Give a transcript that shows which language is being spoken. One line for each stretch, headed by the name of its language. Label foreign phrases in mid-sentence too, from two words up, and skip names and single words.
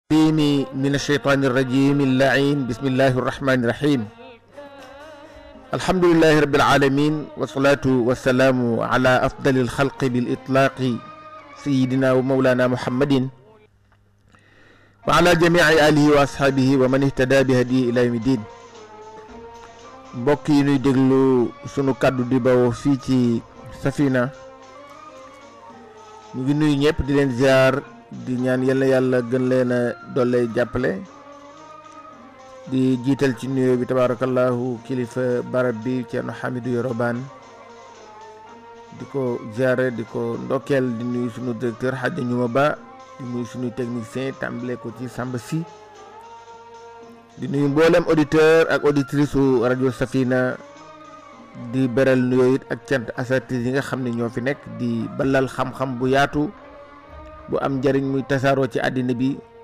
Arabic: من الشيطان الرجيم اللعين بسم الله الرحمن الرحيم الحمد لله رب العالمين والصلاة والسلام على أفضل الخلق بالإطلاق سيدنا ومولانا محمد وعلى جميع آله وأصحابه ومن اهتدى بهديه إلى يوم الدين
Wolof: mbokk yi ñuy déglu sunu kàddu di bawoo fii ci Safina ñu ngi nuyu ñëpp di leen ziar di ñaan yàlla gën leen a doole jàppale di jiital ci nuyoo bi tabarakallahu kilifa barab bi Ceerno Hamidou Yoro Bane di ko ziare di ko ndokkeel di nuyu sunu directeur Hadja Ñuma Ba di nuyu sunu technicien tàmbale ko ci Samba Si di nuyu mboolem auditeur ak auditrice su rajo Safina di beral nuyoo it ak cant asatis yi nga xam ne ñoo fi nekk di balal xam-xam bu yaatu bu am njariñ muy tasaaroo ci àddina bi